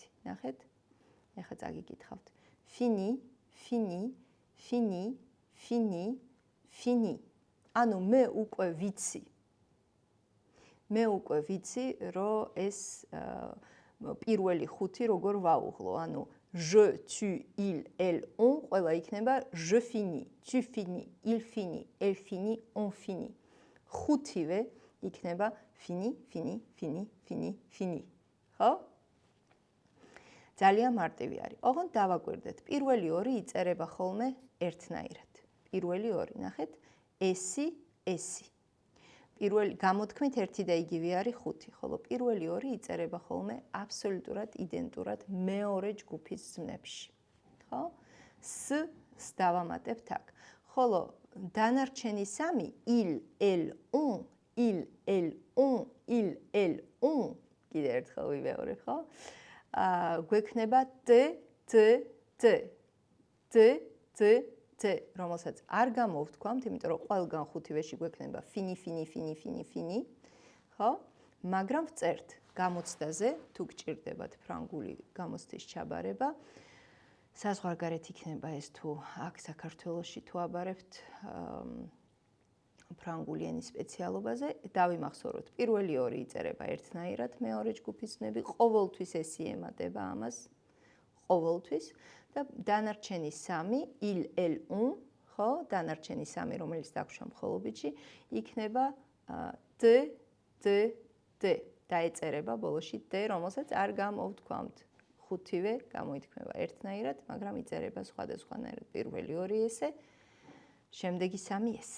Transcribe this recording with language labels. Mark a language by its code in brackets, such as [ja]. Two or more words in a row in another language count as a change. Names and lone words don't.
[ka] ნახეთ? ეხლა წაგიკითხავთ. [fr] Fini, fini, fini, fini, fini. [ka] ანუ მე უკვე ვიცი, რომ ეს პირველი ხუთი როგორ ვაუღლო. ანუ [fr] je, tu, il, elle, on [ka] ყველა იქნება [fr] je finis, tu finis, il finit, elle finit, on finit. [ka] ხუთივე იქნება [fr] fini, fini, fini, fini, fini. [ka] ხო? ძალიან მარტივი არის. ოღონდ დავაკვირდეთ, პირველი ორი იწერება ხოლმე ერთნაირად. პირველი ორი, ნახეთ, ესი, ესი. პირველი გამოთქმით ერთი და იგივე არის 5, ხოლო პირველი ორი იწერება ხოლმე აბსოლუტურად იდენტურად მეორე ჯგუფის ზმნებში. ხო? S დავამატებთ აქ. ხოლო დანარჩენი სამი [fr] il, elle, on, il, elle, on, il, elle, on. [ka] კიდე ერთხელ ვიმეორებ, ხო? გვექნება t, t, t. t, t, t, რომელსაც არ გამოვთქვამთ, იმიტომ რომ ყველგან ხუთივეში გვექნება [fr] fini, fini, fini, fini, fini, [ka] ხო? მაგრამ ვწერთ გამოცდაზე, თუ გჭირდებათ ფრანგული გამოცდის ჩაბარება. საზღვარგარეთ იქნება ეს თუ აქ საქართველოში თუ აბარებთ ფრანგული ენის სპეციალობაზე, დავიმახსოვროთ, პირველი ორი იწერება ერთნაირად, მეორე ჯგუფის ზმნები, ყოველთვის ეს ემატება ამას. ყოველთვის და დანარჩენი 3 [fr] il, el, un, [ka] ხო? დანარჩენი 3 რომელიც დაგვშვა მხოლობითში იქნება d, d, d. დაეწერება ბოლოში d, რომელსაც არ გამოვთქვამთ. ხუთივე გამოითქმება ერთნაირად, მაგრამ იწერება სხვადასხვანაირად. პირველი 2 ესე, შემდეგი 3 ესე.